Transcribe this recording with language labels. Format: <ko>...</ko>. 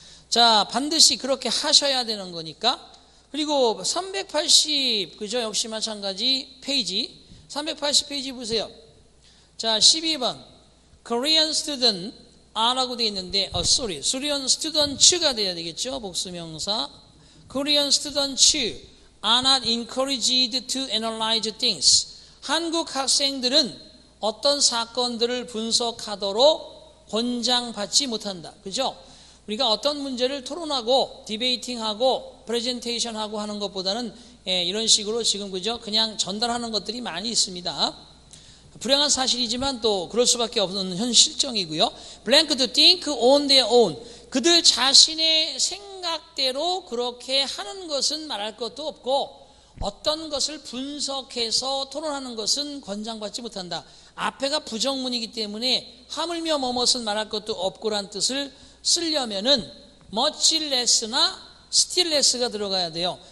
<ko>자, 반드시 그렇게 하셔야 되는 거니까. 그리고 380, 그죠? 역시 마찬가지 페이지. 380페이지 보세요. 자, 12번. Korean student R라고 되어 있는데, Korean students가 돼야 되겠죠? 복수명사.</ko> <en>Korean students are not encouraged to analyze things.</en> <ko>한국 학생들은 어떤 사건들을 분석하도록 권장받지 못한다. 그죠? 우리가 어떤 문제를 토론하고 디베이팅하고 프레젠테이션하고 하는 것보다는 이런 식으로 지금 그죠? 그냥 전달하는 것들이 많이 있습니다. 불행한 사실이지만 또 그럴 수밖에 없는 현 실정이고요.</ko> <en>Blank to think on their own.</en> <ko>그들 자신의 생각대로 그렇게 하는 것은 말할 것도 없고 어떤 것을 분석해서 토론하는 것은 권장받지 못한다. 앞에가 부정문이기 때문에 하물며 뭐뭇은 말할 것도 없고란 뜻을 쓰려면은 much less나 still less가 들어가야 돼요.</ko>